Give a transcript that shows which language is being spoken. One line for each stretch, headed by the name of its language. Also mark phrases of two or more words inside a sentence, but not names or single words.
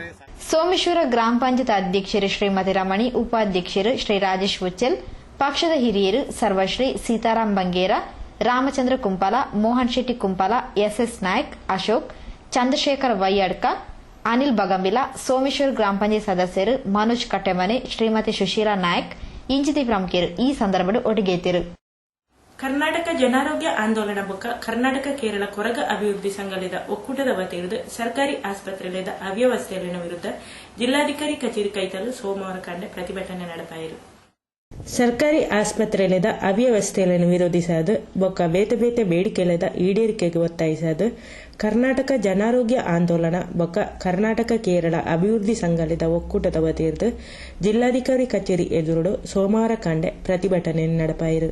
Kannada: ಸೋಮೇಶ್ವರ ಗ್ರಾಮ ಪಂಚಾಯತ್ ಅಧ್ಯಕ್ಷರು ಶ್ರೀಮತಿ ರಮಣಿ, ಉಪಾಧ್ಯಕ್ಷರು ಶ್ರೀ ರಾಜೇಶ್ ಉಚ್ಚಲ್, ಪಕ್ಷದ ಹಿರಿಯರು ಸರ್ವಶ್ರೀ ಸೀತಾರಾಮ್ ಬಂಗೇರ, ರಾಮಚಂದ್ರ ಕುಂಪಾಲ, ಮೋಹನ್ ಶೆಟ್ಟಿ ಕುಂಪಾಲ, ಎಸ್ಎಸ್ ನಾಯಕ್, ಅಶೋಕ್, ಚಂದ್ರಶೇಖರ್ ವೈಯಡ್ಕ, ಅನಿಲ್ ಬಗಂಬಿಲ, ಸೋಮೇಶ್ವರ ಗ್ರಾಮ ಪಂಚಾಯತ್ ಸದಸ್ಯರು ಮನೋಜ್ ಕಟ್ಟೆಮನೆ, ಶ್ರೀಮತಿ ಸುಶೀಲಾ ನಾಯಕ್, ಇಂಚಿತಿ ಪ್ರಮುಖರು ಈ ಸಂದರ್ಭದಲ್ಲಿ ಒಟ್ಟಿಗೆತ್ತಿರು.
Tulu: ಕರ್ನಾಟಕ ಜನಾರೋಗ್ಯ ಆಂದೋಲನ ಬೊಕ್ಕ ಕರ್ನಾಟಕ ಕೇರಳ ಕೊರಗ ಅಭಿವೃದ್ಧಿ ಸಂಘದ ಒಕ್ಕೂಟದ ವತಿಯಿಂದ ಸರ್ಕಾರಿ ಆಸ್ಪತ್ರೆಯ ಅವ್ಯವಸ್ಥೆಯ ವಿರುದ್ಧ ಜಿಲ್ಲಾಧಿಕಾರಿ ಕಚೇರಿ ಕೈತಲು ಸೋಮವಾರ ಕಂಡೆ ಪ್ರತಿಭಟನೆ ನಡೆಪಾಯಿರು. ಸರ್ಕಾರಿ ಆಸ್ಪತ್ರೆಯ ಅವ್ಯವಸ್ಥೆಯನ್ನು ವಿರೋಧಿಸದು ಬೊಕ್ಕ ಬೇತೆ ಬೇತೆ ಬೇಡಿಕೆಲದ ಈಡೇರಿಕೆಗೆ ಒತ್ತಾಯಿಸದು ಕರ್ನಾಟಕ ಜನಾರೋಗ್ಯ ಆಂದೋಲನ ಬೊಕ್ಕ ಕರ್ನಾಟಕ ಕೇರಳ ಅಭಿವೃದ್ಧಿ ಸಂಘದ ಒಕ್ಕೂಟದ ವತಿಯಿಂದ ಜಿಲ್ಲಾಧಿಕಾರಿ ಕಚೇರಿ ಎದುರು ಸೋಮವಾರ ಕಂಡೆ ಪ್ರತಿಭಟನೆ ನಡೆಪಾಯಿರು.